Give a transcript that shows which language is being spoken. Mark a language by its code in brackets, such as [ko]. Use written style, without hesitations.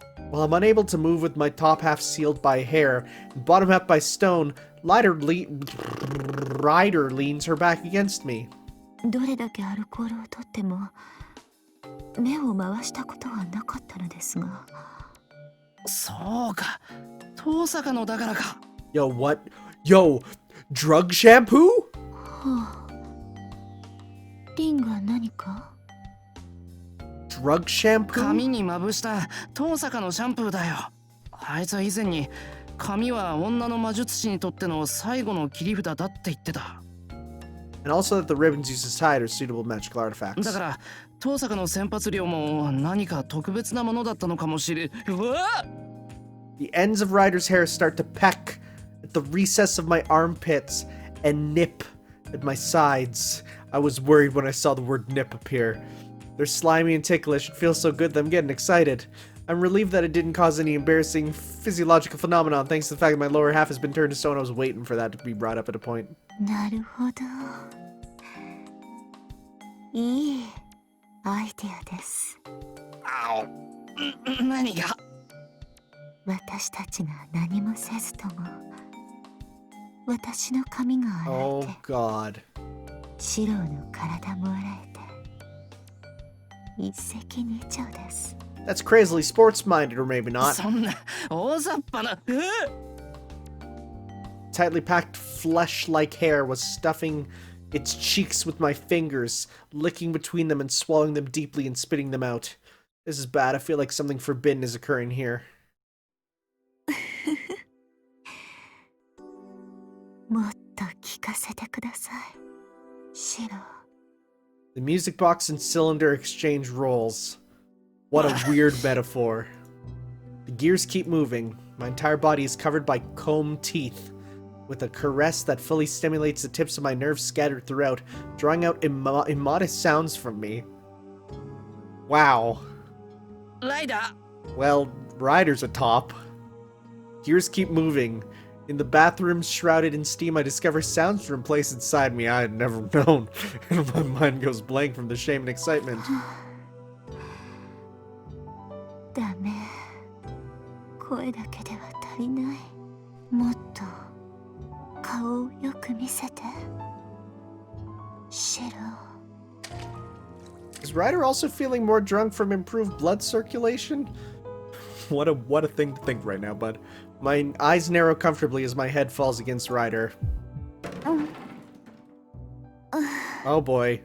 [en] While I'm unable to move with my top half sealed by hair and bottom half by stone, Ryder leans her back against me. [ja] どれだけアルコールを取っても目を回したことはなかったのですが。そうか。遠坂のだからか。 [en] Yo, what? Yo, drug shampoo? [ja] はあ。リンが何か？ [en] Drug shampoo? [ja] 髪にまぶした遠坂のシャンプーだよ。あいつは以前に髪は女の魔術師にとっての最後の切り札だって言ってた。 [en] And also that the ribbons used as tied are suitable magical artifacts. [ja] だから遠坂の洗髪料も何か特別なものだったのかもしれん。うわっ！ [en] The ends of Ryder's hair start to peck at the recess of my armpits and nip at my sides. I was worried when I saw the word nip appear. They're slimy and ticklish. It feels so good that I'm getting excited. I'm relieved that it didn't cause any embarrassing physiological phenomenon thanks to the fact that my lower half has been turned to stone. I was waiting for that to be brought up at a point. [ja] なるほど。いいアイデアです。何が？私たちが何もせずとも私の髪が洗 [en] Oh [ja] えて [en] god. [ja] シロの体も洗えて一石二鳥です。 [en] That's crazily sports-minded, or maybe not. [ja] そんな大雑把な。 [en] Tightly packed flesh-like hair was stuffing its cheeks with my fingers, licking between them and swallowing them deeply and spitting them out. This is bad. I feel like something forbidden is occurring here. [ja] もっと聞かせてください、シロ。 [en] The music box and cylinder exchange rolls. What a weird metaphor. The gears keep moving. My entire body is covered by comb teeth, with a caress that fully stimulates the tips of my nerves scattered throughout, drawing out immodest sounds from me. Wow. [ja] ライダ [en] Well, Ryder's a top. Gears keep moving. In the bathroom shrouded in steam, I discover sounds from a place inside me I had never known, and my mind goes blank from the shame and excitement. [ja] ダメ。声だけでは足りない。もっと顔をよく見せて。シロ。 [en] Is Ryder also feeling more drunk from improved blood circulation? What a thing to think right now, bud. My eyes narrow comfortably as my head falls against Ryder. Oh boy.